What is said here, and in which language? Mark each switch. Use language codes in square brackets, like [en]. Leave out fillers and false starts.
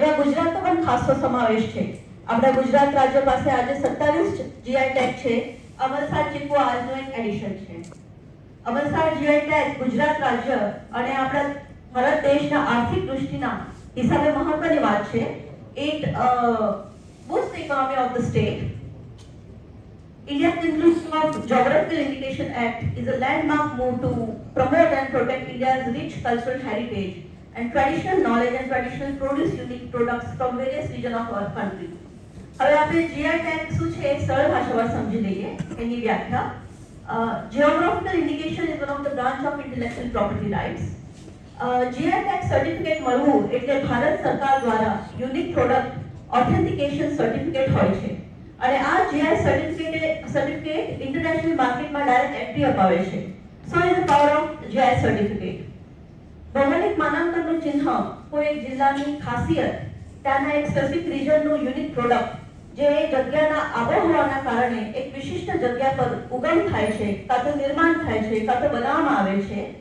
[gu] એવા ગુજરાતનો પણ ખાસો સમાવેશ છે। આપણા ગુજરાત રાજ્ય પાસે આજે 27 જીઆઈ ટેગ છે। અમલસાડ ચીકુ આજનું એક એડિશન છે। અમલસાડ જીઆઈ ટેગ ગુજરાત રાજ્ય અને આપણા ભારત દેશના આર્થિક દૃષ્ટિના હિસાબે મહત્વની વાત છે। [en] It boosts the economy of the state. India's inclusion of Geographical Indication Act is a landmark move to promote and protect India's rich cultural heritage and traditional knowledge and traditional produce unique products from various regions of our country. [gu] હવે આપણે GI tag શું છે એ સરળ ભાષામાં સમજી લઈએ એની વ્યાખ્યા। [en] Geographical indication is one of the branch of intellectual property rights. [gu] GI tag certificate મળવું એટલે ભારત સરકાર દ્વારા યુનિક પ્રોડક્ટ ઓથેન્ટિકેશન સર્ટિફિકેટ હોય છે, અને આ જીઆઈ સર્ટિફિકેટ ઇન્ટરનેશનલ માર્કેટમાં ડાયરેક્ટ એન્ટ્રી અપાવે છે। [en] So is the power of GI certificate. [gu] ભૌગોલિક માનાંકનનું ચિહ્ન કોઈ એક જિલ્લાની ખાસિયત, ત્યાંના એક સ્પેસિફિક રિજનનું યુનિક પ્રોડક્ટ જે જગ્યાના આબોહવાના કારણે એક વિશિષ્ટ જગ્યા પર ઉગમ થાય છે, કાં તો નિર્માણ થાય છે, કાં તો બનાવવામાં આવે છે।